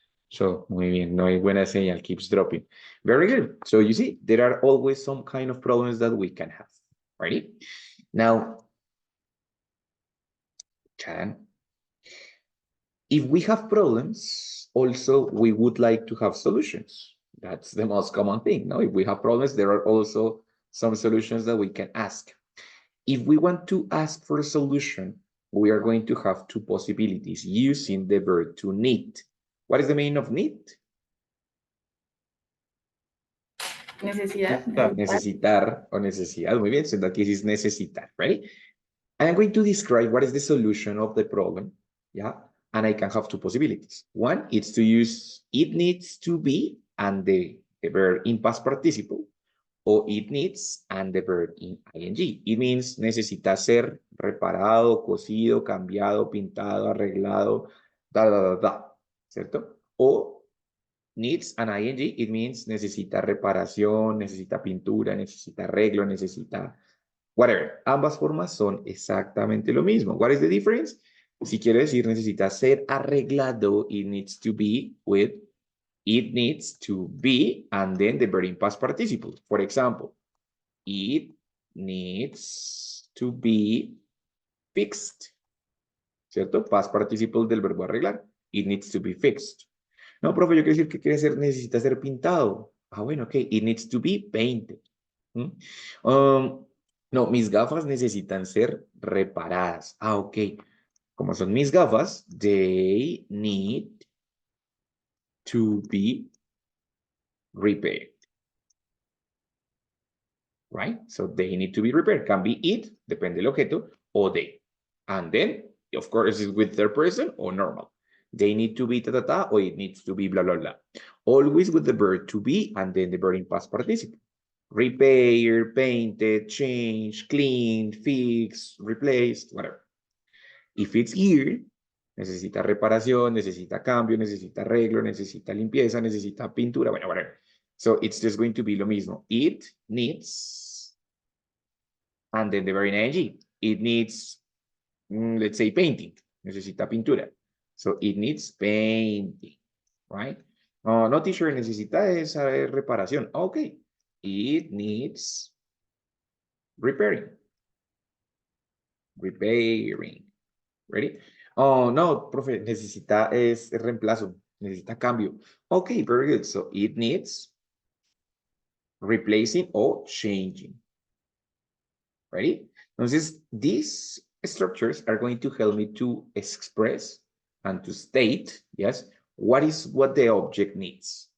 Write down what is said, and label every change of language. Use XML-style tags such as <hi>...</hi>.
<es>So, muy bien, no hay buena señal,</es> <en>keeps dropping. Very good. So you see, there are always some kind of problems that we can have. Ready? Now, if we have problems, also we would like to have solutions. That's the most common thing. No, if we have problems, there are also some solutions that we can ask. If we want to ask for a solution, we are going to have two possibilities using the verb to need. What is the meaning of need?</en> <es>Necesidad. Necesitar o necesidad. Muy bien.</es> <en>So in that case is necesitar, right? And I'm going to describe what is the solution of the problem. Yeah. And I can have two possibilities. One is to use it needs to be and the verb in past participle, or it needs and the verb in ing. It means</en> <es>necesita ser reparado, cosido, cambiado, pintado, arreglado, ¿cierto? O</es> <en>needs and ing, it means</en> <es>necesita reparación, necesita pintura, necesita arreglo, necesita whatever. Ambas formas son exactamente lo mismo.</es> <en>What is the difference?</en> <es>Si quiere decir necesita ser arreglado,</es> <en>it needs to be with it needs to be and then the verb in past participle. For example, it needs to be fixed.</en> <es>¿Cierto?</es> <en>Past participle</en> <es>del verbo arreglar.</es> <en>It needs to be fixed.</en> <es>No, profe, yo quiero decir que quiere ser, necesita ser pintado. Bueno, ok.</es> <en>It needs to be painted.</en> <es>No, mis gafas necesitan ser reparadas.</es> <en>Ok.</en> <es>Como son mis gafas,</es> <en>they need to be repaired. Right? So they need to be repaired. Can be it,</en> <es>depende del objeto, o</es> <en>they. And then, of course, is with third person or normal. They need to be ta-ta-ta, or it needs to be blah, blah, blah. Always with the verb to be and then the verb in past participle. Repair, painted, change, cleaned, fixed, replaced, whatever. If it's here,</en> <es>Necesita reparación, necesita cambio, necesita arreglo, necesita limpieza, necesita pintura, bueno, whatever.</es> <en>So it's just going to be</en> <es>lo mismo.</es> <en>It needs, and then the very ing. It needs, let's say, painting.</en> <es>Necesita pintura.</es> <en>So it needs painting, right?</en> <es>No, teacher, necesita esa reparación.</es> <en>Okay. It needs repairing. Repairing. Ready?</en> <es>Oh, no, profe, necesita es reemplazo. Necesita cambio.</es> <en>Okay, very good. So it needs replacing or changing. Ready? Entonces, these structures are going to help me to express and to state, yes, what the object needs.</en>